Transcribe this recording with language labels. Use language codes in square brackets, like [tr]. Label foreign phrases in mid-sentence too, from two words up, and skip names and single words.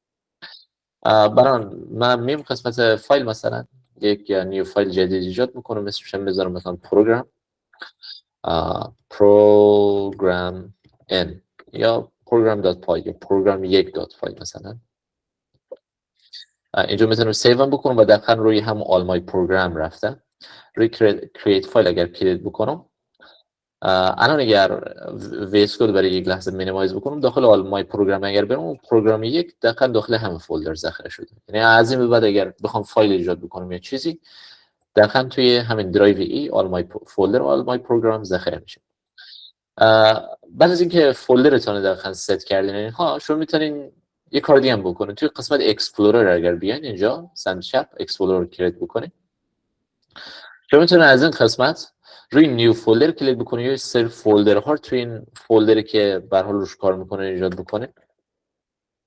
[fa] برای من میم قسمت فایل مثلا یک [en] new file [fa] جدید ایجاد میکنم، اسمش هم بذارم مثلا program n یا program.py یا program1.py مثلا. اینجا میتونم سیو هم بکنم و دقیقا روی هم all my program رفته. روی [en] create file [fa] اگر کلیک بکنم الان اگر ویس کد برای یک لحظه مینیمایز بکنم داخل all my program اگر برم پروگرام یک دقیقا داخل همه فولدر ذخیره شده. یعنی از این به بعد اگر بخوام فایل ایجاد بکنم یا چیزی دقیقا توی همین درایو ای all my folder all my program ذخیره میشه. بعد از اینکه فولدرتون دقیقاً ست کردین اینها شما میتونین یه کار دیگه هم بکنین. توی قسمت اکسپلورر اگر بیاین اینجا سمت چپ اکسپلورر کلیک بکنین، شما میتونین از این قسمت روی [en] new folder [fa] کلیک بکنین یا سری فولدرها توی این فولدری که به هر حال روش کار میکنین ایجاد بکنین.